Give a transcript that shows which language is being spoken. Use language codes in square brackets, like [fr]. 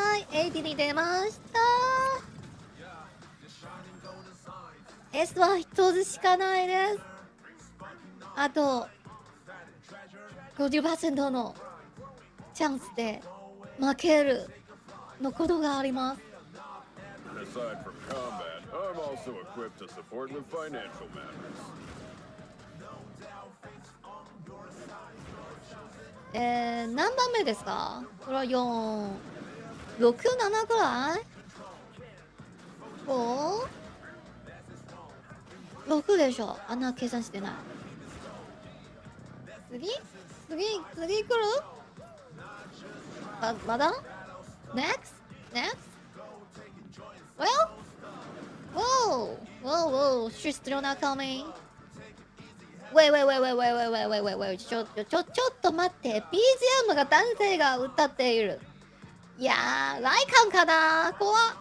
[ja] 80に出ました。 S は1つしかないです。あと 50% のチャンスで負けるのことがあります。 [en] Aside from combat, I'm also equipped to support with financial matters. [ja] 何番目ですか？これは4、6、7くらい？5？ 6でしょ。あんな計算してない。次来る？まだ？ [en] Next? Well? Whoa, she's still not coming. Wait, [ja] ちょっと待って。 BGM が男性が歌っている。いやー、ライカンかな？怖っ。